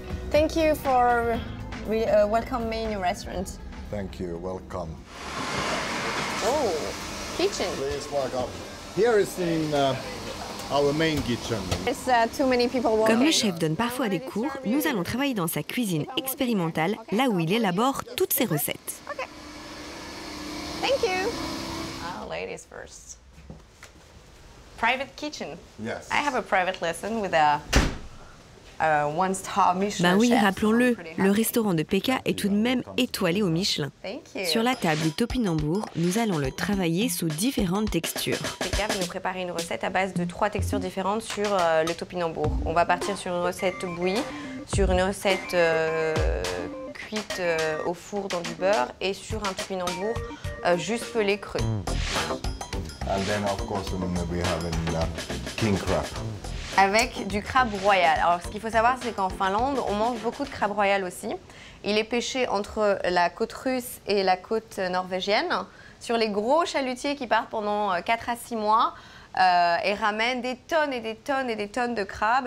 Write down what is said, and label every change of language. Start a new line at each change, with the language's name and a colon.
English: Thank you for welcoming me in your restaurant. Thank you. Welcome. Oh, kitchen. Please welcome. Here is in our main kitchen. There's too many people walking.
French: Comme le chef donne parfois des cours, nous allons travailler dans sa cuisine expérimentale, là où il élabore toutes ses recettes.
English: Okay. Thank you. Ladies first. Private kitchen. Yes. I have a private lesson with a one-star Michelin
French: Ben oui,
English: chef.
French: rappelons-le,
English: I'm pretty
French: le
English: happy.
French: restaurant de Pekka est tout de même étoilé au Michelin.
English: Thank you.
French: Sur la table du topinambour, nous allons le travailler sous différentes textures. Pekka va nous préparer une recette à base de 3 textures différentes sur le topinambour. On va partir sur une recette bouillie, sur une recette cuite au four dans du beurre et sur un topinambour juste pelé cru.
English: And then of course we have king crab.
French: Avec du crabe royal. Alors ce qu'il faut savoir, c'est qu'en Finlande, on mange beaucoup de crabe royal aussi. Il est pêché entre la côte russe et la côte norvégienne, sur les gros chalutiers qui partent pendant 4 à 6 mois et ramènent des tonnes et des tonnes et des tonnes de crabes.